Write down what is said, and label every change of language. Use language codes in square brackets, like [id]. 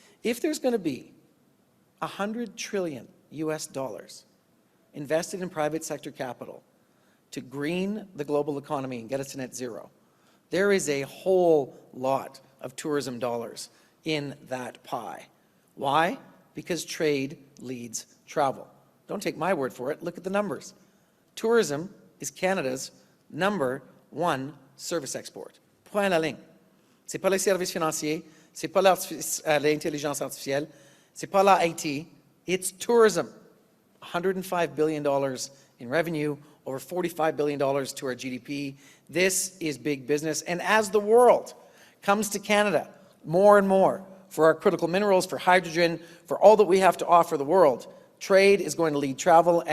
[en] If there's going to be $100 trillion US invested in private sector capital to green the global economy and get us to net zero, there is a whole lot of tourism dollars in that pie. Why? Because trade leads travel. Don't take my word for it. Look at the numbers. Tourism is Canada's #1 service export. [fr] Point à la ligne. C'est pas les services financiers, c'est pas l'intelligence artificielle, c'est pas la IT, [en] it's tourism. $105 billion in revenue, over $45 billion to our GDP. This is big business. And as the world comes to Canada more and more for our critical minerals, for hydrogen, for all that we have to offer the world, trade is going to lead travel.